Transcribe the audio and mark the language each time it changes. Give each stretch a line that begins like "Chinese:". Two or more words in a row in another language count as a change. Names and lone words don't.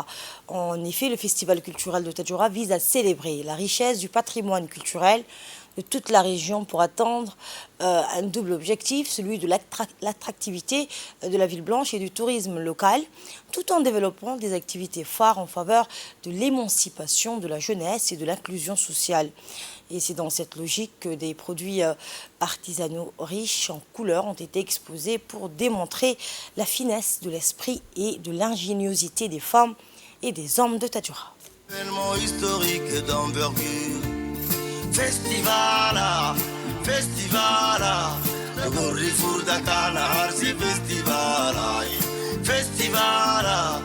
French: En effet, le festival culturel de Tadjoura vise à célébrer la richesse du patrimoine culturel de toute la région pour atteindre un double objectif, celui de l'attractivité de la ville blanche et du tourisme local, tout en développant des activités phares en faveur de l'émancipation de la jeunesse et de l'inclusion sociale. Et c'est dans cette logique que des produits artisanaux riches en couleurs ont été exposés pour démontrer la finesse de l'esprit et de l'ingéniosité des femmes et des hommes de Tadjoura. Événement historique d'envergure.
Afar: Festivala, festivala. Nagurri furda kana harsi festivala. Festivala.